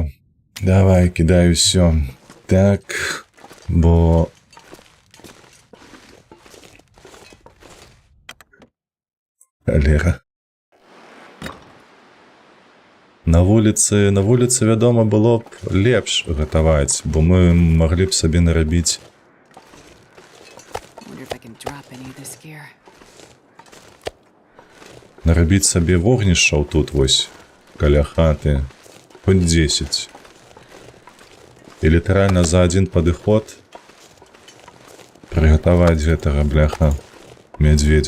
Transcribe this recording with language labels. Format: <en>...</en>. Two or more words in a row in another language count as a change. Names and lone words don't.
<be>Давай, кідай усё. Так, бо... Халера. На вуліцы, вядома, было б лепш гатаваць, бо мы маглі б сабе нарабіць.</be> <en>Wonder if I can drop any of this gear.</en> <be>Нарабіць сабе вогнішчаў тут вось, каля хаты, хоць 10. І літаральна за адзін падыход прыгатаваць гэтага, бляха, мядзведзя.</be>